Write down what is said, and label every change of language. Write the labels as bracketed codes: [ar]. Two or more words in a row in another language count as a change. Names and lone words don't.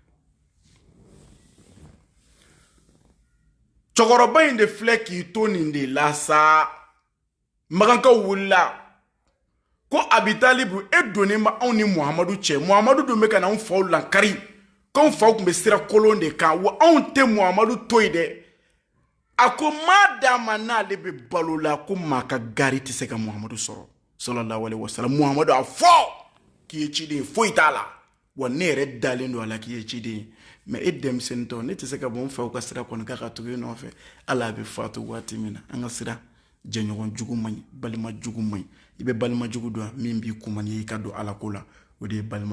[bm] cɛkɔrɔba in de filɛ k'i to nin de la sa magankaw wulila ko Abi Talibu e donnen ba anw ni Muhamadu cɛ Muhamadu dun bɛ ka na anw faw lankari k'anw faw tun bɛ sira kolon de kan wa anw tɛ Muhamadu to yen dɛ a ko maa d'a ma n'ale bɛ balo la ko maa ka gari tɛ se ka Muhamadu sɔrɔ [ar] صلى الله عليه وسلم [bm] Muhamadu a fɔ k'i ye ciden ye foyi t'a la wa ne yɛrɛ dalen don a la k'i ye ciden ye mɛ e denmisɛnnitɔ ne tɛ se ka bɔ n faw ka sira kɔni k'a ka tugu e nɔfɛ ala a bɛ faatu waati min na an ka sira jɛɲɔgɔn jugu man ɲi balima jugu man ɲi i bɛ balima jugu dɔn min b'i kuma n'i ka don ala ko la o de ye balima